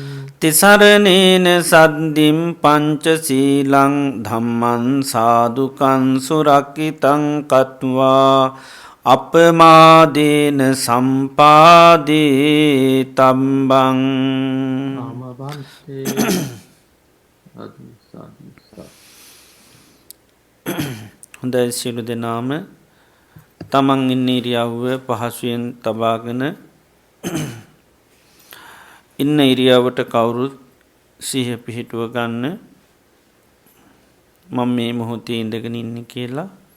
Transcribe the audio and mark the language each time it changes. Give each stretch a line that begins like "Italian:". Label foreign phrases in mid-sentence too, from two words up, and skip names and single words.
Pali: තිසරණේන සද්ධින් පංචශීලං ධම්මං සාදුකං සුරක්ඛිතං කତ୍වා අපමාදේන සම්පාදේ තම්බං. ආමබන්තේ අදුසාදුසා.
Sinhala: හොඳයි, සියලු දෙනාම තමන් ඉන්න ඉරියව්ව පහසුවෙන් තබාගෙන ඉන්න ඉරියව්වට කවුරුත් සිහිය පිහිටුව ගන්න. මම මේ මොහොතේ ඉඳගෙන ඉන්නේ කියලා.